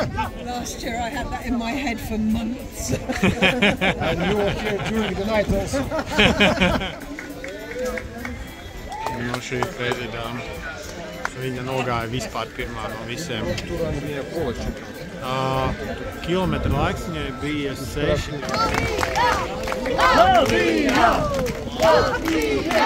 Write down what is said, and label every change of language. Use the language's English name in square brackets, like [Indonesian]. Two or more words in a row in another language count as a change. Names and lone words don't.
[English] Last year I had that in my head for months. And you were here during the night also. [Latvian] No šī crazy dāma. Viņa nogāja vispār pirmā no visiem. Kilometru laiks viņai bija 6. Latvija! Latvija!